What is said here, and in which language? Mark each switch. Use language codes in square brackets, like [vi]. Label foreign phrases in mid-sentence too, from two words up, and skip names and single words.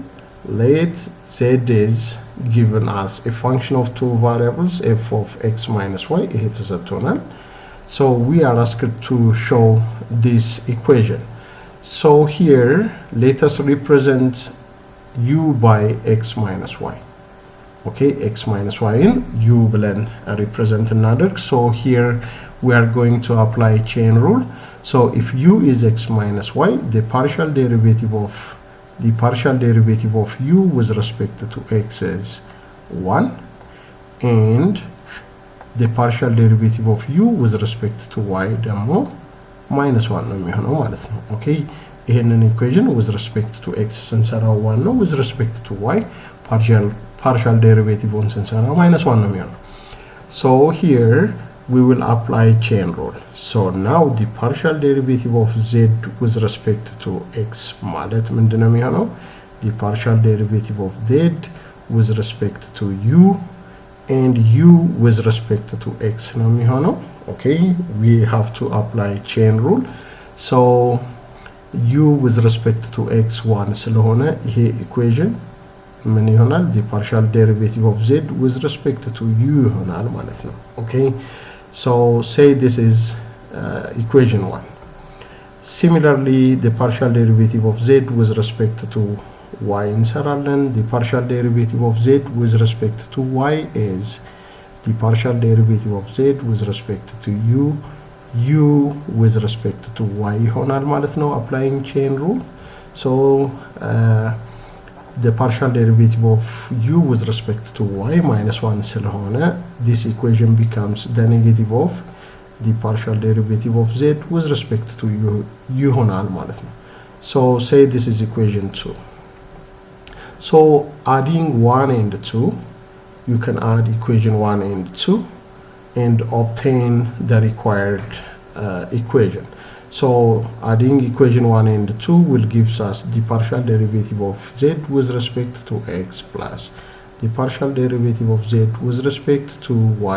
[en] Let z is given as a function of two variables, f of x minus y. So we are asked to show this equation. So here let us represent u by x minus y. Okay, x minus y in u ብለን represent እናደርግ. So here we are going to apply chain rule. So if u is x minus y, the partial derivative of u with respect to x is 1, and the partial derivative of u with respect to y ደግሞ minus 1 [am] ነው የሚሆነው ማለት ነው። [en] Okay, ይሄንን equation with respect to x [am] ስንሰራው 1 ነው፣ [en] with respect to y partial derivative on sensara minus 1 [am] ነው የሚሆነው። [en] So here we will apply chain rule. So now the partial derivative of z with respect to x [am] ማለት ምንድነው የሚሆነው? [en] The partial derivative of z with respect to u and u with respect to x [am] ነው የሚሆነው። [en] Okay, we have to apply chain rule. So u with respect to x 1 [am] ስለሆነ ይሄ [en] equation [am] ምን ይሆናል? [en] the partial derivative of z with respect to u [am] ይሆናል ማለት ነው። [en] Okay, so say this is equation 1. Similarly, the partial derivative of z with respect to y እንሰራለን። the partial derivative of z with respect to y is the partial derivative of z with respect to u with respect to y [am] ይሆናል ማለት ነው, [en] applying chain rule. So the partial derivative of u with respect to y minus 1 ስለሆነ this equation becomes the negative of the partial derivative of z with respect to u [am] ይሆናል ማለት ነው. [en] So say this is equation 2. So adding 1 and 2, you can add equation 1 and 2 and obtain the required equation. So adding equation 1 and 2 will give us the partial derivative of z with respect to x plus the partial derivative of z with respect to y.